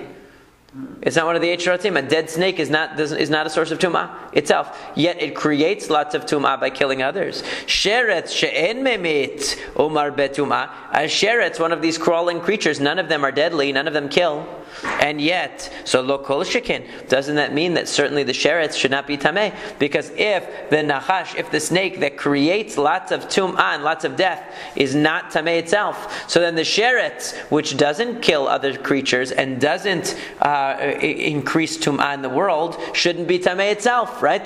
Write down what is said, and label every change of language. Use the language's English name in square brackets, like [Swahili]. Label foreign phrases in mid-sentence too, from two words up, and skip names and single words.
[English] It's not one of the 8 shratzim. A dead snake is not a source of tum'ah itself. Yet it creates lots of tum'ah by killing others. [Hebrew] שרץ שאין ממית אמור בטומאה. [English] A sheretz, one of these crawling creatures, none of them are deadly, none of them kill. And yet, so [Hebrew] לא כל שכן, [English] doesn't that mean that certainly the sheretz should not be tameh? Because if the nachash, if the snake that creates lots of tum'ah and lots of death is not tameh itself, so then the sheretz, which doesn't kill other creatures and doesn't increase tum'ah in the world, shouldn't be tameh itself, right?